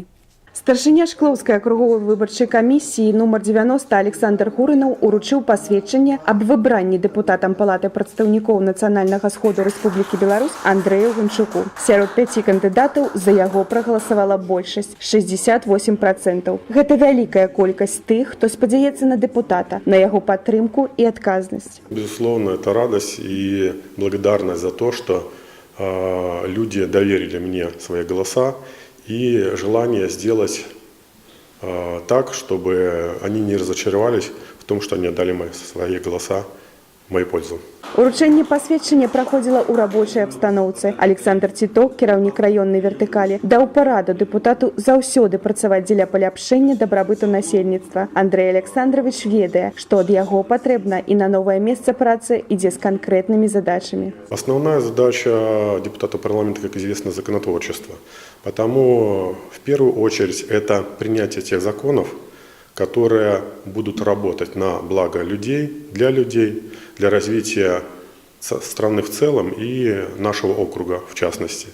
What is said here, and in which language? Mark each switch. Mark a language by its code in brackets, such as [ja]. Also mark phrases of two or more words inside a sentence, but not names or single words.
[be] Старшыня Шклоўскай акруговай выбарчай камісіі нумар 90 Александр Гурынаў уручыў пасведчанне аб выбранні дэпутатам Палаты прадстаўнікоў Нацыянальнага сходу Рэспублікі Беларусь Андрэю Ганчуку. Сярод 5 кандыдатаў за яго прагаласавала большасць – 68%. Гэта вялікая колькасць тых, хто спадзяецца на дэпутата, на яго падтрымку і адказнасць. [ru] Безусловно, это радость и благодарность за то, что люди доверили мне свои голоса. И желание сделать так, чтобы они не разочаровались в том, что они отдали свои голоса в мою пользу. [be] Уручэнне пасведчання праходзіла ў рабочай абстаноўцы. Александр Тіток, кіраўнік раённай вертыкалі, даў параду дэпутату заўсёды працаваць дзеля паляпшэння дабрабыту насельніцтва. Андрэй Александрович ведае, што ад яго патрэбна і на новае месца працы ідзе з канкрэтнымі задачамі. [ru] Основная задача депутата парламента, как известно, законотворчество. Потому в первую очередь это принятие тех законов, которые будут работать на благо людей, для развития страны в целом и нашего округа в частности.